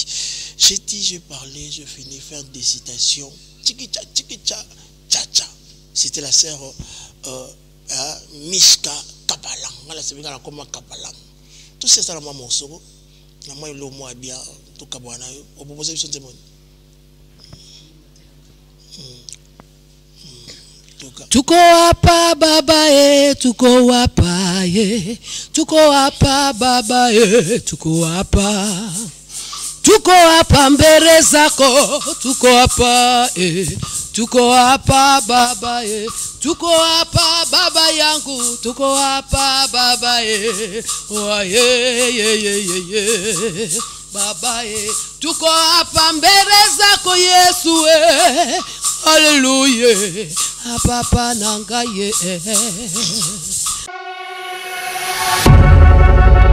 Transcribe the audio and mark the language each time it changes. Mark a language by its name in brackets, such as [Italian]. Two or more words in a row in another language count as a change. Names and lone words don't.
[French] J'ai dit, j'ai parlé, je finis, faire des citations. Tchikicha, tchikicha, tcha-tcha. C'était la sœur Mishka Kapalang. Voilà, c'est bien comme Kapalang. Tout ça, c'est la maman Soro. La maman, il est bien. Tout Kabwana. On peut poser une témoin. [Swahili] Tuko hapa baba ye, tuko hapa ye, tuko hapa baba ye, tuko hapa. Tuko hapa mbele zako, tuko hapa tuko hapa baba ye, tuko hapa baba yangu, tuko hapa baba ye, oh ye baba ye, tuko hapa mbele zako Yesu haleluya, [Lingala] papa nanga ye.